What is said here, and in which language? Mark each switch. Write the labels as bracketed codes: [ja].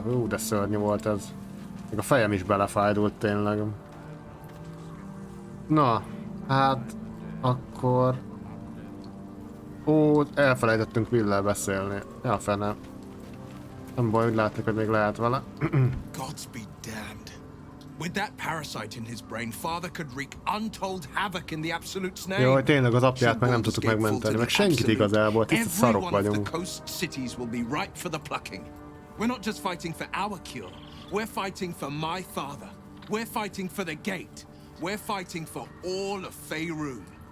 [hu] Hú, de szörnyű volt ez. Még a fejem is belefájdult tényleg. Na, hát... Akkor... Ó, elfelejtettünk Will-lel beszélni. Ja, fene. Nem baj, úgy látni, hogy még lehet vele. [en] Gods be damned. With that parasite in his brain, father could wreak untold havoc in the Absolute's name. [hu] Jó, tényleg az apját meg nem tudtuk megmenteni, meg senkit igazából, tiszta szarok vagyunk. [en] Cities will be ripe for the plucking. We're not just fighting for our cure. We're fighting for my father. We're fighting for the gate. We're fighting for all of Faerun.